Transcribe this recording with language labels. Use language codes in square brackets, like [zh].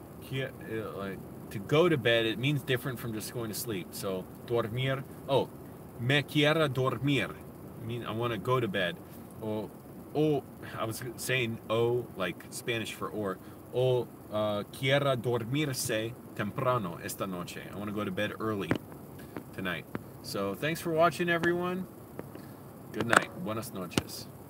[en] To go to bed, it means different from just going to sleep. So, dormir. Oh, [es] me quiera dormir. [en] I want to go to bed. Oh, I was saying like Spanish for or. [es] Quiera dormirse temprano esta noche. [en] I want to go to bed early tonight. So, thanks for watching, everyone. Good night. [es] Buenas noches.